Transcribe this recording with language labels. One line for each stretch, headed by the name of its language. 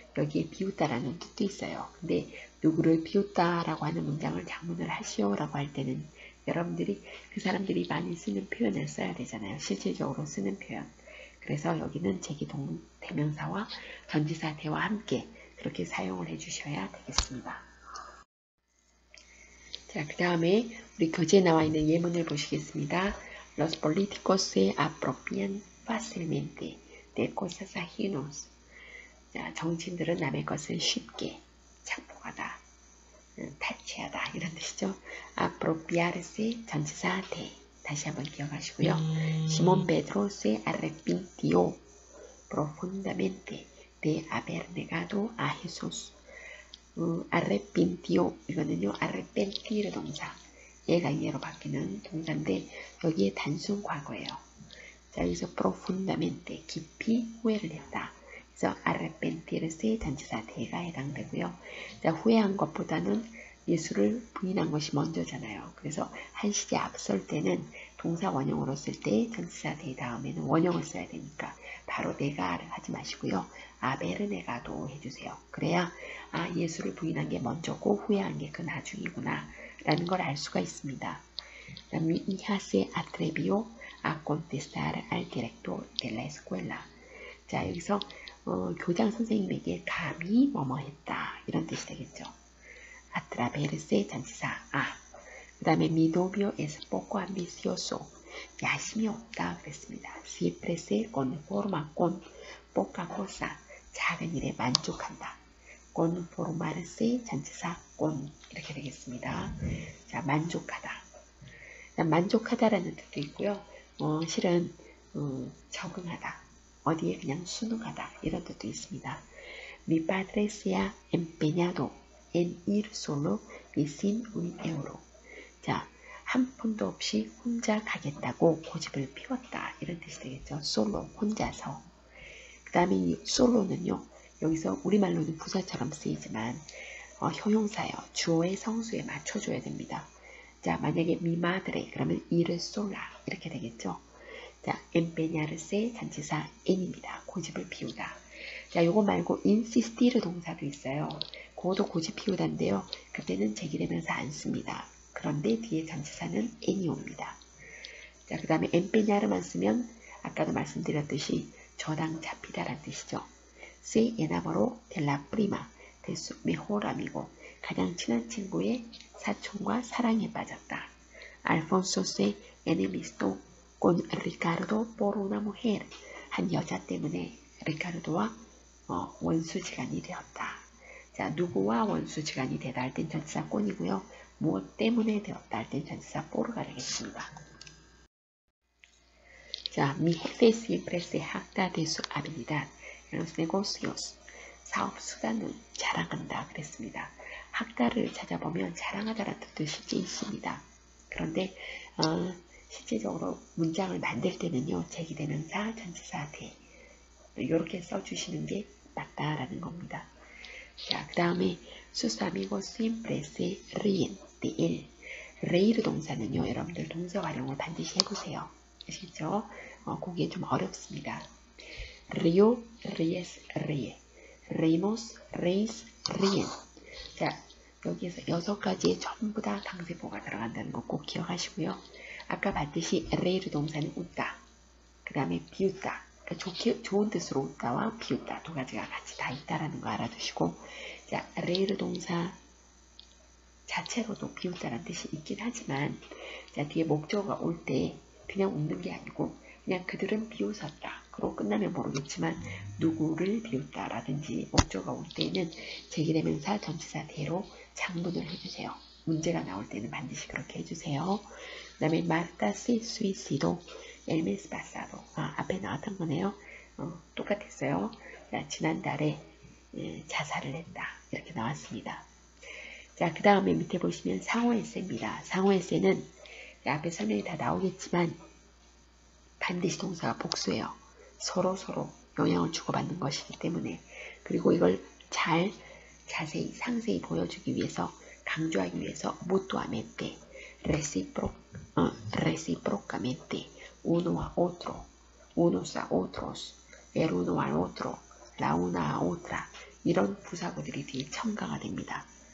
Korean: 여기에 비웃다라는 뜻도 있어요. 근데 누구를 비웃다라고 하는 문장을 작문을 하시오라고 할 때는 여러분들이 그 사람들이 많이 쓰는 표현을 써야 되잖아요. 실질적으로 쓰는 표현. 그래서 여기는 제기대명사와 전치사 de와 함께 그렇게 사용을 해주셔야 되겠습니다. 자, 그 다음에 우리 교재에 나와 있는 예문을 보시겠습니다.
Spanish: Los políticos se apropian fácilmente de cosas ajenos.
Korean: 자, 정치인들은 남의 것을 쉽게 착복하다, 탈취하다 이런 뜻이죠. apropiarse 전치사 de. 다시 한번 기억하시고요.
Spanish: 시몬 베드로 se arrepintió profundamente de haber negado a Jesús.
Korean: arrepintió 이거는요. arrepentir 동사. 얘가 얘로 바뀌는 동사인데 여기에 단순 과거예요. 자, 여기서 profundamente 깊이 후회를 했다. 그래서 arrepentirse 전치사 de가 해당되고요. 자, 후회한 것보다는 예수를 부인한 것이 먼저잖아요. 그래서 한 시제 앞설 때는 동사 원형으로 쓸 때 전치사 de 다음에는 원형을 써야 되니까 바로 내가를 하지 마시고요. 아베르네가도 해주세요. 그래야 예수를 부인한 게 먼저고 후회한 게 그 나중이구나 라는 걸 알 수가 있습니다.
Spanish: Mi hija se atrevió a contestar al director de la escuela.
Korean: 자, 여기서 교장 선생님에게 감히 뭐뭐 했다 이런 뜻이 되겠죠.
Spanish: atreverse
Korean: 전치사 그 다음에
Spanish: mi novio es poco ambicioso.
Korean: 야심이 없다 그랬습니다.
Spanish: siempre se conforma con poca cosa.
Korean: 작은 일에 만족한다. conformarse 전치사 con 이렇게 되겠습니다. 자, 만족하다. 만족하다라는 뜻도 있고요. 실은 적응하다. 어디에 그냥 순응하다 이런 뜻도 있습니다.
Spanish: Mi padre se ha empeñado en ir solo y sin un euro.
Korean: 자, 한 푼도 없이 혼자 가겠다고 고집을 피웠다 이런 뜻이 되겠죠. 솔로 혼자서. 그 다음에 이 솔로는요. 여기서 우리말로는 부사처럼 쓰이지만 형용사예요. 주어의 성수에 맞춰줘야 됩니다. 자, 만약에
Spanish: mi madre
Korean: 그러면
Spanish: ir sola
Korean: 이렇게 되겠죠. 자, empeñarse 전치사 en입니다. 고집을 피우다. 자, 요거 말고 insistir 동사도 있어요. 그것도 고집 피우다인데요. 그때는 제기되면서 안 씁니다. 그런데 뒤에 전치사는 en이 옵니다. 자, 그 다음에 empeñar만 쓰면 아까도 말씀드렸듯이 저당 잡히다라는 뜻이죠.
Spanish: Se enamoró de la prima de su mejor amigo.
Korean: 가장 친한 친구의 사촌과 사랑에 빠졌다.
Spanish: Alfonso se enemistó con Ricardo por una mujer.
Korean: 한 여자 때문에 리카르도와 원수지간이 되었다. 자, 누구와 원수지간이 되다 할 땐 전치사 꼰이고요. 무엇 때문에 되었다 할 땐 전치사 포르가 되겠습니다.
Spanish: 자, mi jefe siempre se jacta de su habilidad en los negocios.
Korean: 사업 수단을 자랑한다 그랬습니다. 학다를 찾아보면 자랑하다라는 뜻도 실제 있습니다. 그런데 실제적으로 문장을 만들 때는요. 제기대명사, 전치사, 대 이렇게 써주시는 게 맞다라는 겁니다.
Spanish: 자,
Korean: 그 다음에
Spanish: sus amigos siempre se ríen de él.
Korean: reír 동사는요. 여러분들 동사 활용을 반드시 해보세요. 아시죠? 그게 좀 어렵습니다.
Spanish: río, ríes, ríe. reímos, reís, ríen.
Korean: 자, 여기에서 6가지에 전부 다 강세보가 들어간다는 거 꼭 기억하시고요. 아까 봤듯이 reír 동사는 웃다. 그 다음에 비웃다. 그러니까 좋은 뜻으로 웃다와 비웃다. 두 가지가 같이 다 있다라는 거 알아두시고, 자, reír 동사 자체로도 비웃다라는 뜻이 있긴 하지만, 자, 뒤에 목적어가 올 때 그냥 웃는 게 아니고, 그냥 그들은 비웃었다. 그러고 끝나면 모르겠지만 누구를 비웃다라든지 목적어가 올 때는 제기대명사 전치사 대로 장문을 해주세요. 문제가 나올 때는 반드시 그렇게 해주세요. 그 다음에
Spanish: Marta se suicidó el mes pasado.
Korean: 앞에 나왔던 거네요. 똑같았어요. 자, 지난달에 자살을 했다. 이렇게 나왔습니다. 자, 그 다음에 밑에 보시면 상호에세입니다. 상호에세는 앞에 설명이 다 나오겠지만 반드시 동사가 복수예요. 서로 영향을 주고받는 것이기 때문에. 그리고 이걸 자세히 상세히 보여주기 위해서, 강조하기 위해서
Spanish: mutuamente, recíprocamente, uno a otro, unos a otros, el uno al otro, la una a otra
Korean: 이런 부사구들이 뒤에 첨가가 됩니다.